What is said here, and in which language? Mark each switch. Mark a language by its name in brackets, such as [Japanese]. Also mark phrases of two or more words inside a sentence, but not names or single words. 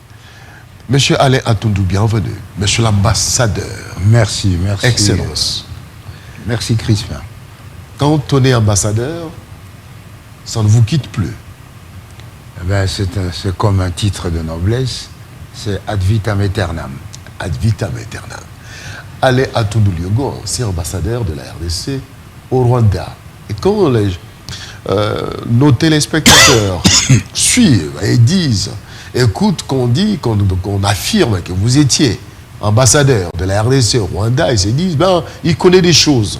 [French] Monsieur Alain Atundu, bienvenue. Monsieur l'ambassadeur. Merci, merci. Excellence. Merci Crispin. Quand on est ambassadeur, ça ne vous quitte plus. Eh ben, c'est comme un titre de noblesse, c'est [Latin] ad vitam aeternam. Ad vitam aeternam. [French] Alain Atundu Liongo, ancien ambassadeur de la RDC au Rwanda. Et quand nos téléspectateurs suivent et disent, écoutent qu'on dit, qu'on affirme que vous étiez ambassadeur de la RDC au Rwanda, ils se disent, ben, il connaît des choses.